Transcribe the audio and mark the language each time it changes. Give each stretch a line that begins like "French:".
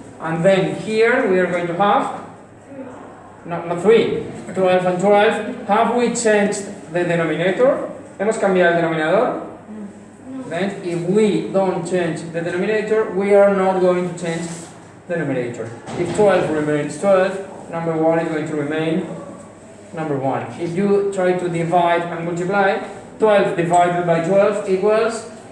English: And then here we are going to have not 3. 12 and 12. Have we changed the denominator?
Spanish: ¿Hemos cambiado el denominador?
English: Then if we don't change the denominator, we are not going to change the numerator. If 12 remains 12, number 1 is going to remain number 1. If you try to divide and multiply, 12 divided by 12 equals?